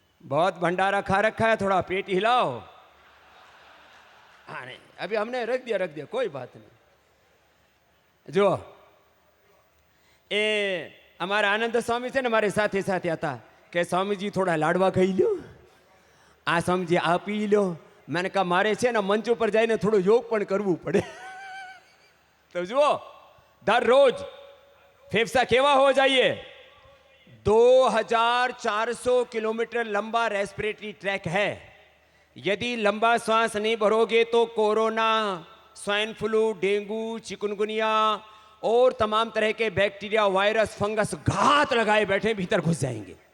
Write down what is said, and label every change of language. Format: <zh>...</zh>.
<hi>बहुत भंडारा खा रखा है, थोड़ा पेट हिलाओ. हाँ नहीं, अभी हमने रख दिया कोई बात नहीं.</hi> <gu>जो એ અમારા આનંદ સ્વામી છે ને મારી સાથે સાથે હતા કે સ્વામીજી થોડા લાડવા ખાઈ લ્યો, આ સ્વામીજી આ પી લ્યો.</gu> <hi>मैंने कहा मारे</hi> <gu>છે ને મંચ ઉપર જઈને થોડો યોગ પણ કરવું પડે. તો જુઓ દરરોજ ફેફસા કેવા</gu> <hi>हो जाइए. 2400 किलोमीटर लंबा रेस्पिरेटरी ट्रैक है. यदि लंबा श्वास नहीं भरोगे तो corona, swine flu, dengue, chikungunya और तमाम तरह के बैक्टीरिया, वायरस, फंगस घात लगाए बैठे भीतर घुस जाएंगे.</hi>